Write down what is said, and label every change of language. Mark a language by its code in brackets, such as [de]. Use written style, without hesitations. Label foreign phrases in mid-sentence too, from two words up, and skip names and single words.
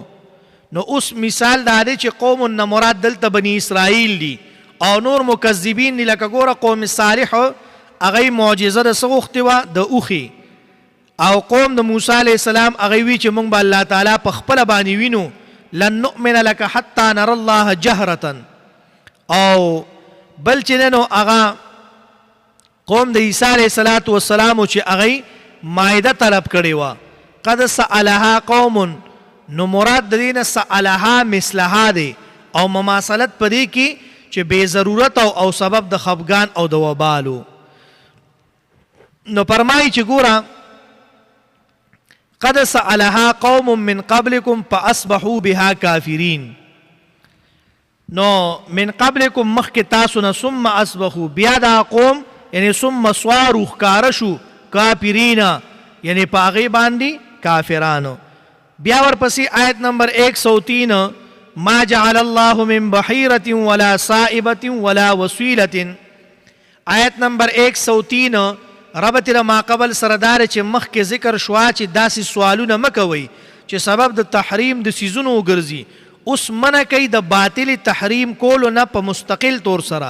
[ps] نو اوس مثال دا دی چې قوم نه مراد دلته بني اسرائیل دي او نور مکذبین دي، لکه ګوره قوم صالح هغې معجزه د څه غوښتې وه؟ د اوښې. او قوم د موسی [ar] علیه السلام [ps] هغې وی چې موږ به الله تعالی په خپله باندې وینو، [ar] لن نؤمن لك حتى نرى الله جهرة. [ps] او بل چې دی نو هغه قوم د عیسی [ar] علیه السلام [ps] چې هغې مایده طلب کړې وه. [ar] قد سألها قوم، [ps] نو مراد د دې نه [ar] سألها مثلها [ps] دی او مماثلت په دې کې چې بې ضرورت او سبب د خفګان او د وبالو. نو فرمایي چې ګوره [ar] قد سألها قوم من قبلكم فأصبحوا بها كافرين. [ps] نو [ar] من قبلكم [ps] مخک تاسو نه [ar] ثم اصبحوا، [ps] بیا دا قوم یعنی [ar] ثم صاروا [ps] ښکاره کافرین، یعنی په هغې باندې کافرانو. بیا ورپسې آیت نمبر 103 [ar] ما جعل الله من بحیرة ولا صائبة ولا وسیلة. [ps] آیت نمبر 103 ربط د [ar] ما قبل [ps] سردار چې مخکې ذکر شوا چې داسې سوالونه مه کوئ چې سبب د تحریم د څیزونو وګرځي. اوس منع کوي د باطل تحریم کولو نه په مستقل طور سره.